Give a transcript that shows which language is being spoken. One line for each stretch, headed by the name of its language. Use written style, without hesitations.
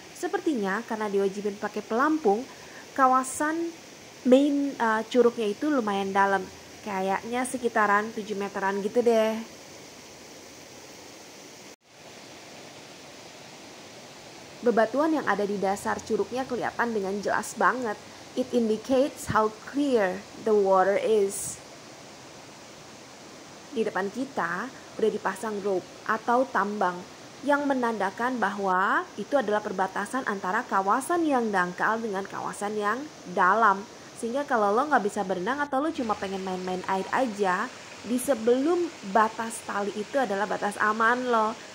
Indonesian: Sepertinya karena diwajibin pakai pelampung, kawasan main curugnya itu lumayan dalam. Kayaknya sekitaran 7 meteran gitu deh. Bebatuan yang ada di dasar curugnya kelihatan dengan jelas banget.
English: It indicates how clear the water is.
Indonesian: Di depan kita udah dipasang rope atau tambang yang menandakan bahwa itu adalah perbatasan antara kawasan yang dangkal dengan kawasan yang dalam. Sehingga kalau lo nggak bisa berenang atau lo cuma pengen main-main air aja, di sebelum batas tali itu adalah batas aman lo.